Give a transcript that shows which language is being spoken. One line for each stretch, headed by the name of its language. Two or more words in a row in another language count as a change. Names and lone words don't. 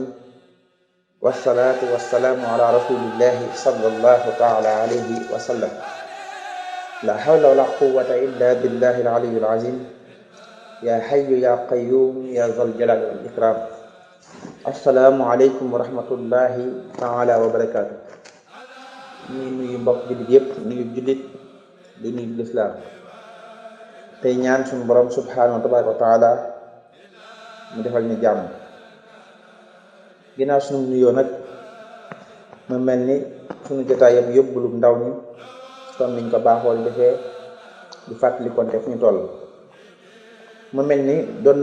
Arabic: والصلاة والسلام على رسول الله صلى الله تعالى عليه وسلم لا حول ولا قوة إلا بالله العلي العظيم يا حي يا قيوم يا ذا الجلال والإكرام السلام عليكم ورحمة الله تعالى وبركاته
Wolof: nuyu mbokk jullit yépp nuyu jullit di nuyu lislaam tey ñaan suñu borom
Arabic: سبحانه وتعالى
Wolof: mu defal ñu jàmm ginnaaw suñu nuyoo nag mu mel ni suñu jotaay yëpp yóbbulu ndaw ñi comme niñ ko baaxool defee di fàttali konte fu ñu toll mu mel ni doon